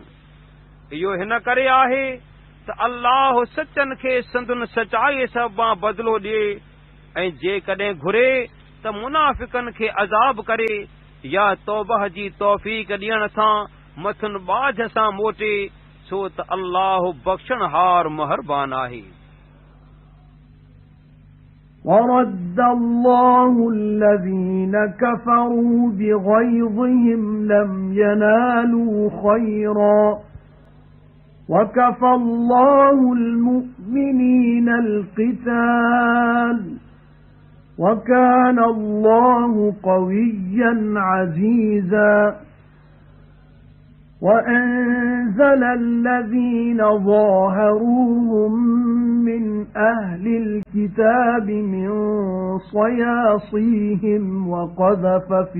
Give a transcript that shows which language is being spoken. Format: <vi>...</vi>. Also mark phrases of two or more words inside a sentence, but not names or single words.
<sd>इहो हिन करे आहे त अल्लाह सचनि खे संदुनि सचाईअ सबबा बदिलो ॾिए, ऐं जेकॾहिं घुरे त मुनाफ़िकनि खे अज़ाब करे या तौबह जी तौफ़ीक़ ॾियण सां मथुनि बाझ सां मोटे, छो त अल्लाह बख़्शणहार महरबान आहे।</sd> <ar>ورد الله الذين كفروا بغيظهم لم ينالوا خيرا وكفى الله المؤمنين القتال وكان الله قويا عزيزا وَأَنزَلَ الَّذِينَ ظَاهَرُوهُم مِّنْ أَهْلِ الْكِتَابِ مِنْ صَيَاصِيهِمْ وَقَذَفَ</ar>